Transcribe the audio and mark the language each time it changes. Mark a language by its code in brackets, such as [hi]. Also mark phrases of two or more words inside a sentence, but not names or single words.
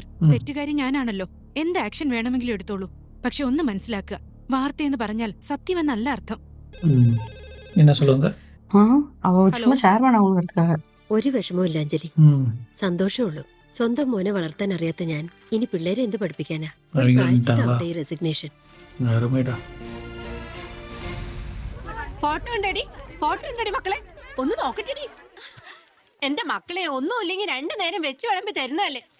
[ml] തെറ്റുകാരി ഞാനാണല്ലോ. എന്ത് ആക്ഷൻ വേണമെങ്കിലും എടുത്തോളൂ. പക്ഷെ ഒന്ന് മനസ്സിലാക്കുക, വാർത്തയെന്ന് പറഞ്ഞാൽ സത്യമെന്നല്ല അർത്ഥം. [ta] என்ன சொல்லுங்க? அவ சும்மா ஷேர் பண்ண அவங்களுக்காக. [ml] ഒരു വിഷമവും ഇല്ല അഞ്ജലി, സന്തോഷമുള്ളൂ. സ്വന്തം മോനെ വളർത്താൻ അറിയാത്ത ഞാൻ ഇനി പിള്ളേരെ എന്ത് പഠിപ്പിക്കാനാ? ഒരു പ്രായശ്ചിത്തമാവട്ടെ ഈ റെസിഗ്നേഷൻ. ഫോട്ടോ ഉണ്ടടി, ഫോട്ടോ ഉണ്ടടി മക്കളെ, ഒന്ന് നോക്കട്ടെടി. എന്റെ മക്കളെ ഒന്നും ഇല്ലെങ്കിൽ 2 നേരം വെച്ച് വിളമ്പി തരുന്നതല്ലേ.